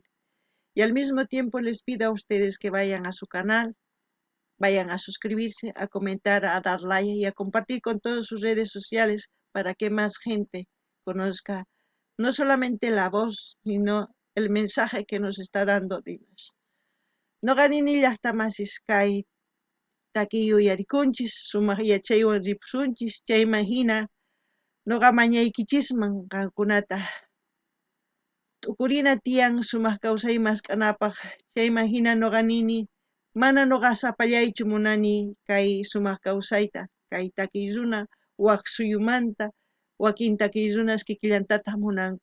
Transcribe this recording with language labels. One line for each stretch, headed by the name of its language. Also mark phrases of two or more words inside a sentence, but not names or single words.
Spanish: Y al mismo tiempo les pido a ustedes que vayan a su canal, vayan a suscribirse, a comentar, a dar like y a compartir con todas sus redes sociales para que más gente conozca no solamente la voz, sino el mensaje que nos está dando Dimas.
Quechua: Noqanini llaqtamasis kay takiyu yarikunchis, sumaq yachaywan ripsunchis, chayman hina noqa mañaykichisman qankunata t'ukurina tiyan sumaq kawsaymas k'anapaq, chayman hina noqa nini mana noqa sapallaychu munani kay sumaq kawsayta, kay takiy runa waq suyumanta, wakin takiy runas kikillantataq munanku.